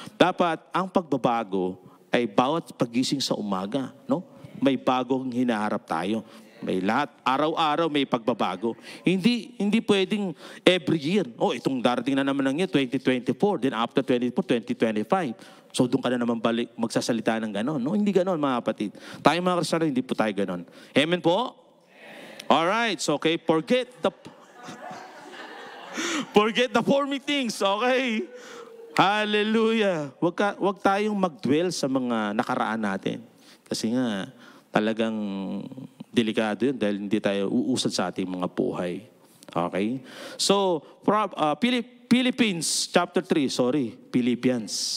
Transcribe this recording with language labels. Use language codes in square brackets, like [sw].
[tl] Dapat, ang pagbabago ay bawat pagising sa umaga. No? May bagong hinaharap tayo. May lahat. Araw-araw may pagbabago. Hindi pwedeng every year. Itong darating na naman ng year, 2024. Then after 2025. So doon ka na naman balik magsasalita ng gano'n. No? Hindi gano'n, mga kapatid. Tayo mga Kristiyano, hindi po tayo gano'n. Amen po? [en] Alright, so okay, forget the forming things, okay? Hallelujah. [tl] Wag tayong mag-dwell sa mga nakaraan natin. Kasi nga, talagang delikado yun dahil hindi tayo uusad sa ating mga buhay. Okay? [en] So, Philippines chapter 3, Philippians.